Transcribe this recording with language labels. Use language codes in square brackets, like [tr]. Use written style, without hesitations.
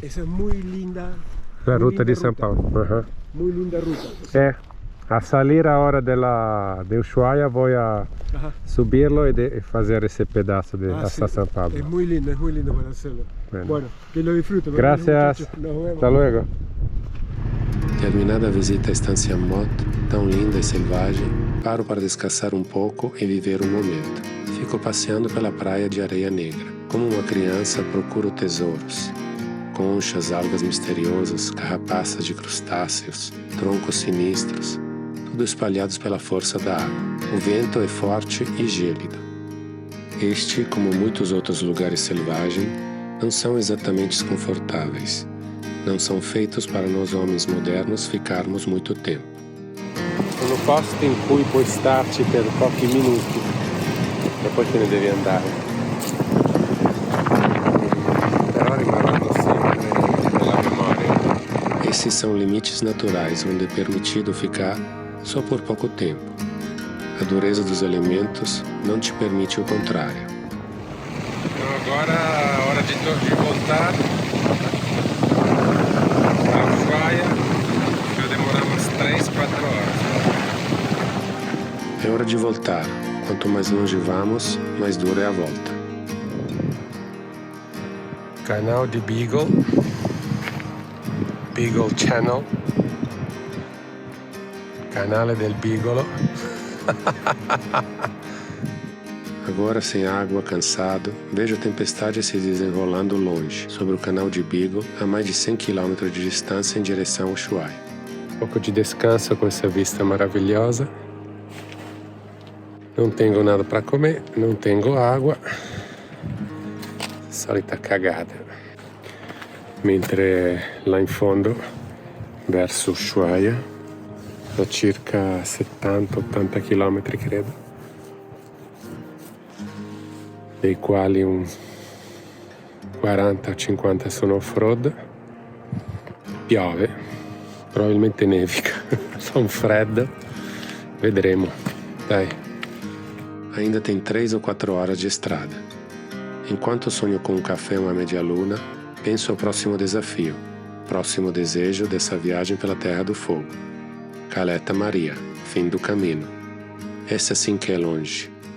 [es] Esa es muy linda. la muy ruta de São Paulo. Ajá. Muy linda ruta. A salir ahora de Ushuaia voy a Ajá. subirlo y hacer ese pedazo hasta Sí, San Pablo. es muy lindo para hacerlo. Bueno. Bueno, que lo disfruten. Gracias. muchachos. Nos vemos. Hasta luego. [pt] Terminada a visita à Estância Mott, tão linda e selvagem, paro para descansar um pouco e viver um momento. Fico passeando pela praia de areia negra. Como uma criança, procuro tesouros. Conchas, algas misteriosas, carrapaças de crustáceos, troncos sinistros, tudo espalhados pela força da água. O vento é forte e gélido. Este, como muitos outros lugares selvagens, não são exatamente confortáveis. Não são feitos para nós homens modernos ficarmos muito tempo. [it] Sono posti in cui puoi starci per pochi minuti e poi te ne devi andare. Però rimarranno sempre nella memoria. [pt] Esses são limites naturais onde é permitido ficar só por pouco tempo. A dureza dos elementos não te permite o contrário. Então agora a hora de voltar para Ushuaia. Vai demorar umas 3, 4 horas. É hora de voltar. Quanto mais longe vamos, mais dura é a volta. Canal de Beagle, Beagle Channel, canale del Beagle. Agora, sem água, cansado, vejo a tempestade se desenrolando longe, sobre o canal de Beagle, a mais de 100 km de distância em direção ao Ushuaia. Um pouco de descanso com essa vista maravilhosa. Não tenho nada para comer, não tenho água. [it] Solita cagada. Mentre là in fondo, verso Ushuaia, a circa 70-80 km credo, dei quali un 40-50 sono off-road. Piove, probabilmente nevica, fa un freddo, vedremo, dai. [pt] Ainda tem 3 ou 4 horas de estrada. Enquanto sonho com um café e uma media-luna, penso ao próximo desafio, próximo desejo dessa viagem pela Terra do Fogo. Caleta Maria, fim do caminho. Essa sim que é longe.